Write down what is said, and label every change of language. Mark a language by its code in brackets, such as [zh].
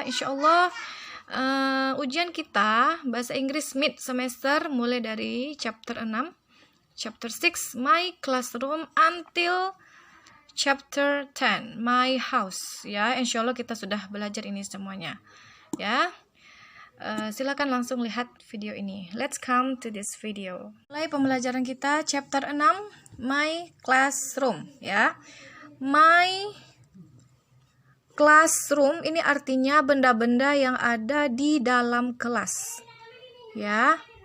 [id] Insya Allah ujian kita bahasa Inggris mid semester mulai dari chapter 6. [en] Chapter 6, My Classroom, until Chapter 10, My House. [id] Ya, insya Allah kita sudah belajar ini semuanya. Ya, silakan langsung lihat video ini. [en] Let's come to this video. [id] Mulai pembelajaran kita, [en] Chapter 6, My Classroom. [id] Ya, My Classroom ini artinya benda-benda yang ada di dalam kelas. Ya.